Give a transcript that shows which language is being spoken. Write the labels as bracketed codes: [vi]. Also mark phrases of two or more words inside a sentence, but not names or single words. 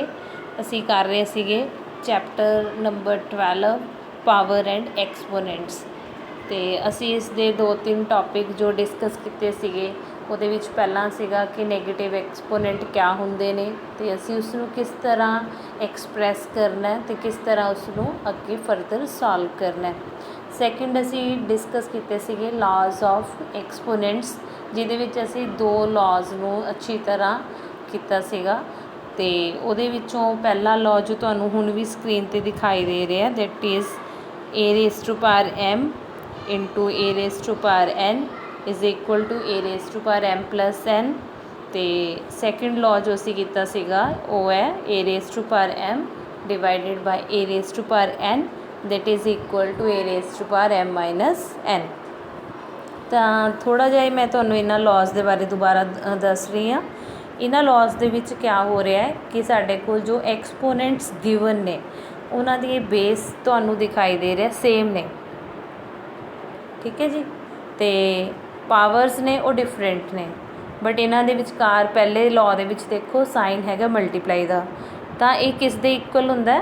[pa] ਅਸੀਂ ਕਰ ਰਹੇ ਸੀਗੇ [en] chapter number [pa] 12 ਪਾਵਰ ਐਂਡ ਐਕਸਪੋਨੈਂਟਸ ਅਤੇ ਅਸੀਂ ਇਸ ਦੇ 2-3 ਟੌਪਿਕ ਜੋ ਡਿਸਕਸ ਕੀਤੇ ਸੀਗੇ ਉਹਦੇ ਵਿੱਚ ਪਹਿਲਾਂ ਸੀਗਾ ਕਿ [en] negative exponent [pa] ਕਿਆ ਹੁੰਦੇ ਨੇ ਅਤੇ ਅਸੀਂ ਉਸ ਨੂੰ ਕਿਸ ਤਰ੍ਹਾਂ ਐਕਸਪ੍ਰੈਸ ਕਰਨਾ ਅਤੇ ਕਿਸ ਤਰ੍ਹਾਂ ਉਸ ਨੂੰ ਅੱਗੇ [en] further solve [pa] ਕਰਨਾ। ਸੈਕਿੰਡ ਅਸੀਂ ਡਿਸਕਸ ਕੀਤੇ ਸੀਗੇ [en] laws of exponents [pa] ਜਿਹਦੇ ਵਿੱਚ ਅਸੀਂ 2 ਲਾਜ਼ ਨੂੰ ਅੱਛੀ ਤਰ੍ਹਾਂ ਕੀਤਾ ਸੀਗਾ ਅਤੇ ਉਹਦੇ ਵਿੱਚੋਂ ਪਹਿਲਾ ਲਾਅ ਜੋ ਤੁਹਾਨੂੰ ਹੁਣ ਵੀ ਸਕਰੀਨ 'ਤੇ ਦਿਖਾਈ ਦੇ ਰਿਹਾ [en] that is a raised to power m into a raised to power n is equal to a raised to power m plus n [pa] ਅਤੇ ਸੈਕਿੰਡ ਲਾਅ ਜੋ ਅਸੀਂ ਕੀਤਾ ਸੀਗਾ ਉਹ ਹੈ [en] a raised to power m divided by a raised to power n that is equal to a raised to power m minus n। [pa] ਤਾਂ ਥੋੜ੍ਹਾ ਜਿਹਾ ਮੈਂ ਤੁਹਾਨੂੰ ਇਹਨਾਂ ਲਾਅਜ਼ ਦੇ ਬਾਰੇ ਦੁਬਾਰਾ ਦੱਸ ਰਹੀ ਹਾਂ। ਇਹਨਾਂ ਲਾਅਜ਼ ਦੇ ਵਿੱਚ ਕਿਆ ਹੋ ਰਿਹਾ ਹੈ ਕਿ ਸਾਡੇ ਕੋਲ ਜੋ [en] exponents given [pa] ਨੇ ਉਹਨਾਂ ਦੀ ਬੇਸ ਤੁਹਾਨੂੰ ਦਿਖਾਈ ਦੇ ਰਿਹਾ ਸੇਮ ਨੇ, ਠੀਕ ਹੈ ਜੀ, ਅਤੇ ਪਾਵਰਸ ਨੇ ਉਹ ਡਿਫਰੈਂਟ ਨੇ ਬਟ ਇਹਨਾਂ ਦੇ ਵਿਚਕਾਰ ਪਹਿਲੇ ਲਾਅ ਦੇ ਵਿੱਚ ਦੇਖੋ ਸਾਈਨ ਹੈਗਾ ਮਲਟੀਪਲਾਈ ਦਾ, ਤਾਂ ਇਹ ਕਿਸ ਦੇ ਇਕੁਅਲ ਹੁੰਦਾ?